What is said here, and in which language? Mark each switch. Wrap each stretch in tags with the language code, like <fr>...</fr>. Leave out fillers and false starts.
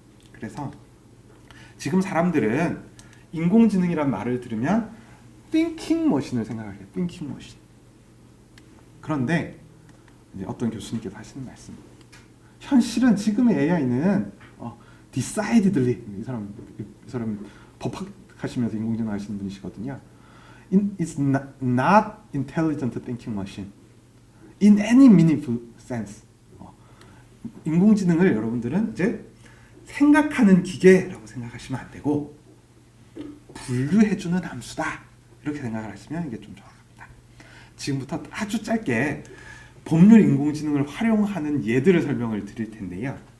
<ko>그래서 지금 사람들은 인공지능이란 말을 들으면</ko> <en>thinking machine</en> <ko>을 생각해요.</ko> <en>thinking machine.</en> <ko>그런데 이제 어떤 교수님께서 하시는 말씀. 현실은 지금의 AI는 decidedly 이 사람 법학하시면서 인공지능 하시는 분이시거든요.</ko> <en>It's not intelligent thinking machine in any meaningful sense.</en> <ko>인공지능을 여러분들은 이제 생각하는 기계라고 생각하시면 안 되고 분류해주는 함수다 이렇게 생각을 하시면 이게 좀 정확합니다. 지금부터 아주 짧게 법률 인공지능을 활용하는 예들을 설명을 드릴 텐데요.</ko>